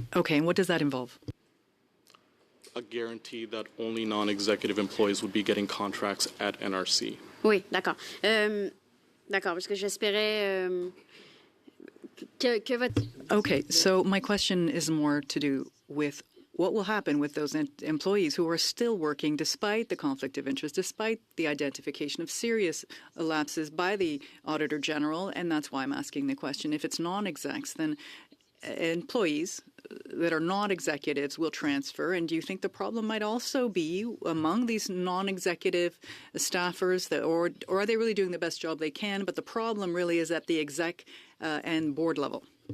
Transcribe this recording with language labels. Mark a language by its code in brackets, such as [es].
[en] Okay, and what does that involve? A guarantee that only non-executive employees would be getting contracts at NRC. [fr] Oui, d'accord. D'accord, parce que j'espérais que votre... [en] Okay, so my question is more to do with what will happen with those employees who are still working despite the conflict of interest, despite the identification of serious lapses by the Auditor General, and that's why I'm asking the question. If it's non-execs, then employees that are not executives will transfer, and do you think the problem might also be among these non-executive staffers, that, or are they really doing the best job they can, but the problem really is at the exec and board level?